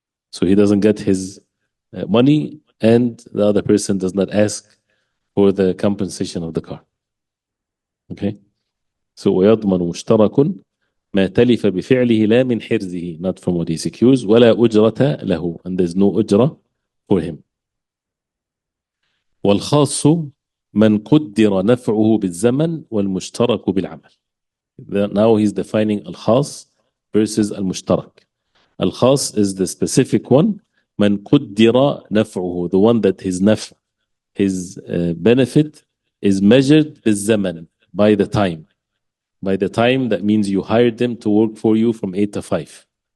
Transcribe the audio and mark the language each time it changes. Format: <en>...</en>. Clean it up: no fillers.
<en>So he doesn't get his money, and the other person does not ask for the compensation of the car. Okay? So</en> <ar>ويضمن مشترك ما تلف بفعله لا من حرزه,</ar> <en>not from what he secures,</en> <ar>ولا أجرة له,</ar> <en>and there's no ujra for him.</en> <ar>والخاص من قدر نفعه بالزمن والمشترك بالعمل.</ar> <en>Now he's defining al-khas versus al-mushtarak. Al-khas is the specific one.</en> <ar>من قدر نفعه,</ar> <en>the one that his naf, his benefit is measured بالزمن, by the time. By the time, that means you hired them to work for you from 8 to 5.</en>